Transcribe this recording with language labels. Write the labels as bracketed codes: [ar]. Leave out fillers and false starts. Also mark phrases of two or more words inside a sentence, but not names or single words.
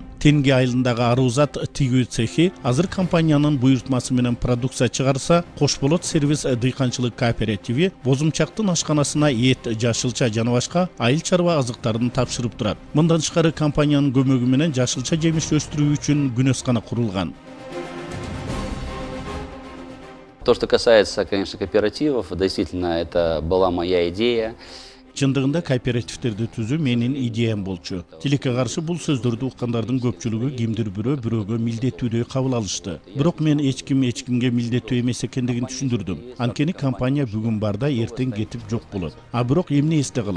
[ky] Тенге айылындагы арузат тигүү цехи азыр компаниянын буйртмасы менен продукция чыгарса, Кош Болот сервис дыйканчылык кооперативи бозумчактын ашканасына эт, жашылча жана башка айыл чарба азыктарын тапшырып турат. Мындан тышкары компаниянын көмөгү менен жашылча жемиш өстүрүү үчүн күнөскана курулган. [ru] То, что касается, конечно, кооперативов, действительно, это была моя идея. [ky] Чындыгында кооперативтерди түзүү менин идеям болчу. Тилекке каршы бул сөздөрдү уккандардын көпчүлүгү кимдир бирөөгө милдеттүүдөй кабыл алышты. Бирок мен эч кимге милдеттүү эмес экендигин түшүндүрдүм. Анткени компания бүгүн барда эртең кетип жок болот. Бирок эмне эсте калат?